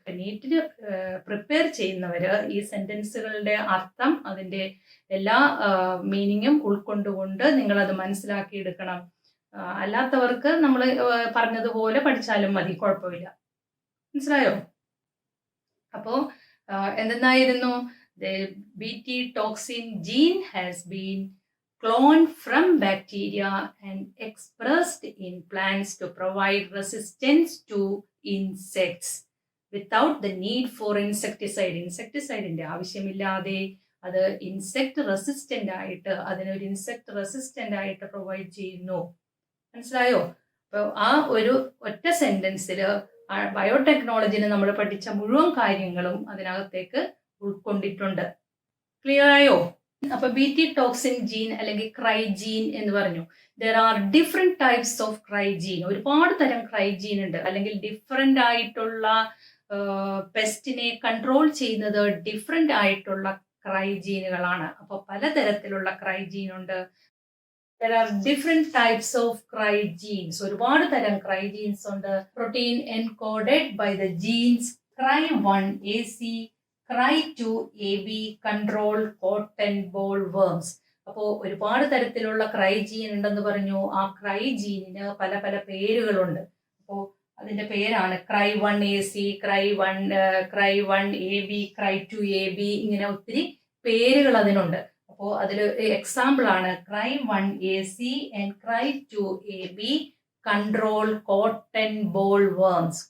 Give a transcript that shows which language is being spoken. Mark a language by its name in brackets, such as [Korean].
[Malayalam] നീറ്റിന് prepare ചെയ്യുന്നവര് ഈ സെന്റൻസുകളുടെ അർത്ഥം, അതിന്റെ എല്ലാ മീനിങ്ങും ഉൾക്കൊണ്ടുകൊണ്ട് നിങ്ങൾ അത് മനസ്സിലാക്കിയെടുക്കണം. അല്ലാത്തവർക്ക് നമ്മൾ പറഞ്ഞതുപോലെ പഠിച്ചാലും മതി, കുഴപ്പമില്ല. മനസ്സിലായോ? അപ്പോ എന്തെന്നായിരുന്നു? [English] The BT toxin gene has been cloned from bacteria and expressed in plants to provide resistance to insects without the need for insecticide. [Malayalam] ഇൻസെക്ടിസൈഡിന്റെ ആവശ്യമില്ലാതെ അത് ഇൻസെക്ട് റെസിസ്റ്റന്റ് ആയിട്ട്, അതിനൊരു ഇൻസെക്ട് റെസിസ്റ്റന്റ് ആയിട്ട് പ്രൊവൈഡ് ചെയ്യുന്നു. മനസ്സിലായോ? അപ്പോൾ ആ ഒരു ഒറ്റ സെന്റൻസിൽ ബയോടെക്നോളജിന് നമ്മൾ പഠിച്ച മുഴുവൻ കാര്യങ്ങളും അതിനകത്തേക്ക് ഉൾക്കൊണ്ടിട്ടുണ്ട്. ക്ലിയർ ആയോ? അപ്പൊ BT ടോക്സിൻ ജീൻ അല്ലെങ്കിൽ ക്രൈജീൻ എന്ന് പറഞ്ഞു. [English] There are different types of cry gene. [Malayalam] ഒരുപാട് തരം ക്രൈജീൻ ഉണ്ട്. അല്ലെങ്കിൽ ഡിഫറെന്റ് ആയിട്ടുള്ള പെസ്റ്റിനെ കൺട്രോൾ ചെയ്യുന്നത് ഡിഫറെന്റ് ആയിട്ടുള്ള ക്രൈജീനുകളാണ്. അപ്പൊ പലതരത്തിലുള്ള ക്രൈജീൻ ഉണ്ട്. [English] There are different types of crygenes. [Malayalam] ഒരുപാട് തരം ക്രൈജീൻസ് ഉണ്ട്. [English] Protein encoded by the genes Cry1AC, Cry2AB control cotton boll worms. [Malayalam] അപ്പോൾ ഒരുപാട് തരത്തിലുള്ള ക്രൈജീൻ ഉണ്ടെന്ന് പറഞ്ഞു. ആ ക്രൈജീനിന് പല പല പേരുകളുണ്ട്. അപ്പോൾ അതിന്റെ പേരാണ് Cry1AC, Cry1AB, Cry2AB, ഇങ്ങനെ ഒത്തിരി പേരുകൾ അതിനുണ്ട്. അപ്പോൾ അതിൽ [English] example [Malayalam] ആണ് [English] Cry1AC and Cry2AB control cotton boll worms.